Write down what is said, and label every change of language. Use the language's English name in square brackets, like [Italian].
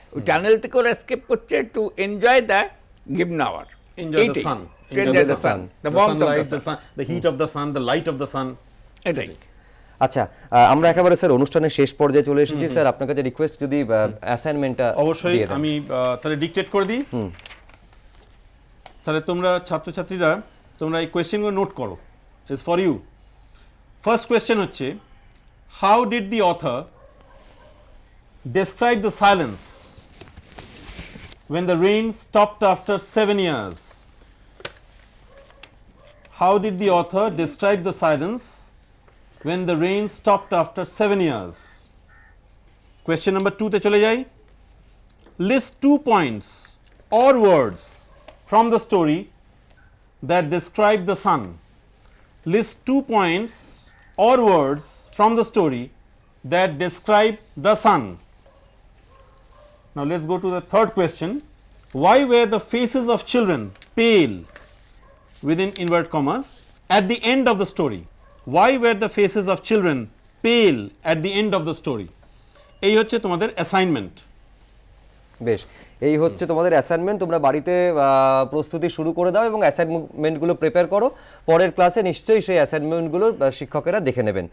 [Bangla] ওই টানেল থেকে ওরা এসকেপ করছে [English] To enjoy the given hour, enjoy the sun, enjoy the sun, the warmth of the sun, the heat of the sun, the light of the sun. [Bangla] এটাই। আচ্ছা, আমরা একেবারে sir অনুষ্ঠানের শেষ পর্যায়ে চলে এসেছি। স্যার আপনার কাছে রিকোয়েস্ট, যদি অ্যাসাইনমেন্টটা অবশ্যই আমি তাহলে ডিকটেট করে দিই। তাহলে তোমরা ছাত্রছাত্রীরা তোমরা এই কোয়েশ্চেনগুলো নোট করো, [English] Is for you. [Bangla] First question হচ্ছে, [English] How did the author describe the silence when the rain stopped after 7 years? How did the author describe the silence when the rain stopped after 7 years? Question number 2 [Bangla] তে চলে যাই। [English] List 2 points or words from the story that describe the sun. List 2 points or words from the story that describe the sun. Now let's go to the third question. Why were the faces of children pale, within inverted commas, at the end of the story? Why were the faces of children pale at the end of the story? [Bangla] এই হচ্ছে তোমাদের assignment. বেশ, এই হচ্ছে তোমাদের assignment, তোমরা বাড়িতে প্রস্তুতি শুরু করে দাও এবং অ্যাসাইনমেন্টগুলো প্রিপেয়ার করো, পরের ক্লাসে নিশ্চয়ই সেই অ্যাসাইনমেন্টগুলো শিক্ষকেরা দেখে নেবেন।